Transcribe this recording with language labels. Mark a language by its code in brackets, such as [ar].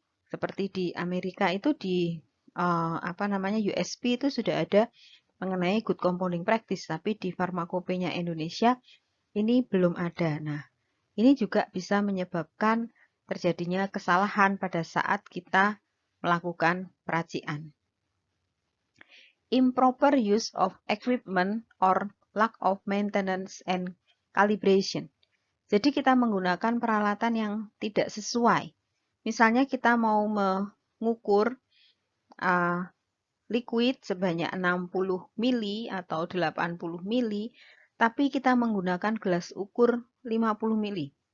[id] Seperti di Amerika itu di USP itu sudah ada mengenai good compounding practice, tapi di farmakopenya Indonesia ini belum ada. Nah, ini juga bisa menyebabkan terjadinya kesalahan pada saat kita melakukan peracian. [en] Improper use of equipment or lack of maintenance and calibration. [id] Jadi kita menggunakan peralatan yang tidak sesuai. Misalnya kita mau mengukur liquid sebanyak 60 mili atau 80 mili, tapi kita menggunakan gelas ukur 50 mili.